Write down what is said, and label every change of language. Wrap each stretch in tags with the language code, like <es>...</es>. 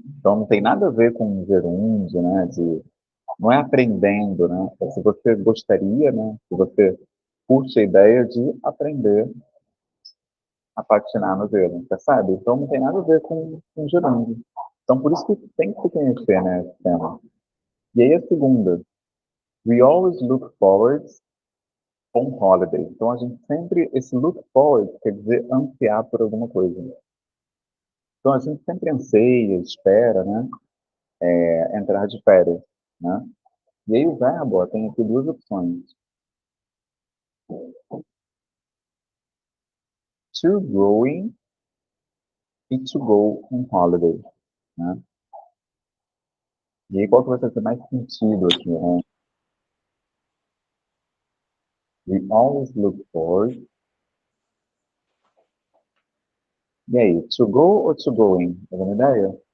<pt>Então, não tem nada a ver com gerúndio, né? Não é aprendendo, né? É se você gostaria, né? Se você curte a ideia de aprender a patinar no gelo, percebe? Então, não tem nada a ver com gerúndio. Então, por isso que tem que se conhecer, né? Esse tema. E aí, a segunda.</pt> <en>We always look forward on holiday.</en> <pt>Então, a gente sempre, esse look forward quer dizer ansiar por alguma coisa. Então, a gente sempre anseia, espera, né? Entrar de férias, né? E aí o verbo, ó, tem aqui duas opções.</pt> <en>To going e to go on holiday, né?</en> <pt>E aí qual que vai fazer mais sentido aqui, né?</pt> <en>We always look forward.</en> <pt>E aí, to go ou to going? Tá dando ideia?</pt>